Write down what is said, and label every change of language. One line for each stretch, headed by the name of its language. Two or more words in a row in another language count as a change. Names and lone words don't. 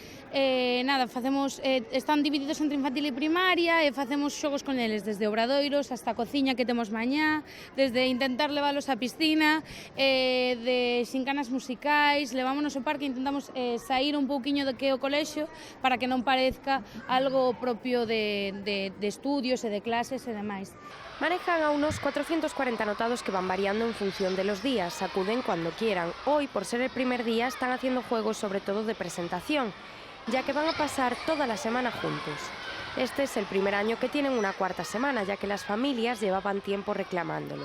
Galician: Están divididos entre infantil e primaria e facemos xogos con eles, desde obradoiros hasta a cociña que temos mañá, desde intentar leválos á piscina, de xincanas musicais, levámonos ao parque e intentamos sair un pouquiño do que é o colexio para que non parezca algo propio de estudios e de clases e demais.
Spanish: Manejan a unos 440 anotados que van variando en función de los días, acuden cuando quieran. Hoy, por ser el primer día, están haciendo juegos sobre todo de presentación, ya que van a pasar toda la semana juntos. Este es el primer año que tienen una cuarta semana, ya que las familias llevaban tiempo reclamándolo.